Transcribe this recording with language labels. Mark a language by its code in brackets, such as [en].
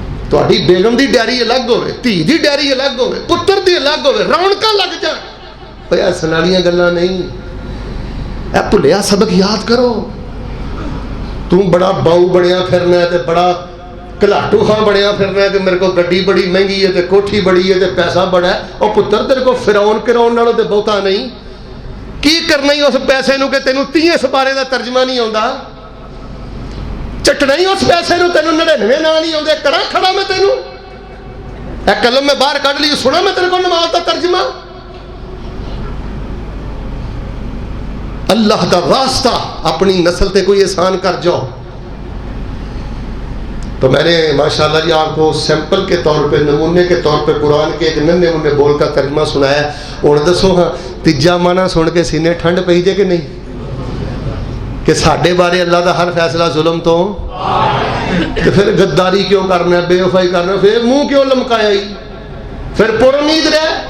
[pa] تہاڈی بیگم دی ڈائری الگ ہوے دھی دی ڈائری الگ ہوے پتر دی الگ ہوے رونقاں لگ جان. اوے ہسن والیاں گلاں نہیں. اے بھلیا سبق یاد کرو. تو بڑا باؤ بنیا پھرنا ہے تے بڑا کلاٹو خاں بنیا پھرنا ہے کہ میرے کو گڈی بڑی مہنگی ہے تے کوٹھی بڑی ہے تے پیسہ بڑا ہے. اور پتر تیرے کو فرعون کراؤن نالوں تے بہتا نہیں. کی کرنا ہی اس پیسے نو کہ تینوں 30 سپارے دا ترجمہ نہیں آوندا. چٹنا ہی اس پیسے نو تینوں 99 نا نہیں آوندے. کراں کھڑا میں تینوں اے قلم میں باہر کڈ لی سنا میں تیرے کو نماز دا ترجمہ. اللہ دا واسطہ اپنی نسل تے کوئی احسان کر جاؤ. [ur] تو میں نے ماشاءاللہ جی آپ کو سیمپل کے طور پہ نمونے کے طور پہ قرآن کے ایک ننے مننے بول کا ترجمہ سنایا. [pa] اور دسو ہاں تیجا مانا سن کے سینے ٹھنڈ پئی جے کہ نہیں کہ ساڈے بارے اللہ دا ہر فیصلہ ظلم تو پھر غداری کیوں کرنا بے وفائی کرنا پھر منہ کیوں لمکایا ہی پھر پر امید رہے.